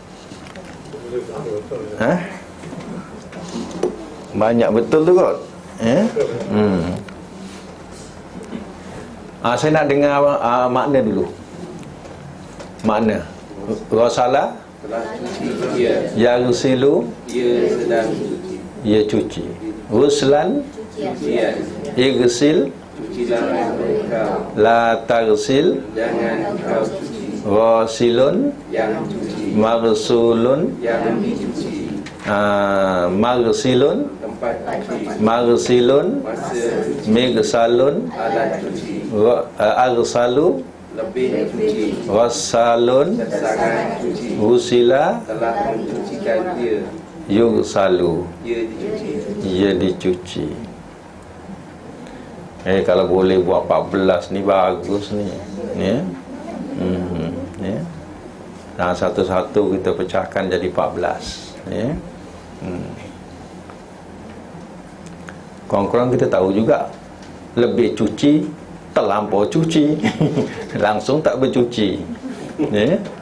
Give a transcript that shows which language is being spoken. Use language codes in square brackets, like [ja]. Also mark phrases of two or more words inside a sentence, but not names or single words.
[ms] Banyak betul tu kot ya. Saya nak dengar makna dulu. Makna [ar] غسل، يغسل, [ms] ia cuci. [ar] غسلا، اغسل، لا تغسل, غاسل، مغسول، مغسل، مغسل، مغسل، أغسل، غسال، غسل، يغسل, [ms] ia dicuci. Kalau boleh buat 14 ni bagus ni ya. Ya. Satu-satu kita pecahkan jadi 14 ya. Kurang-kurang kita tahu juga, lebih cuci, terlampau cuci, langsung tak bercuci ya.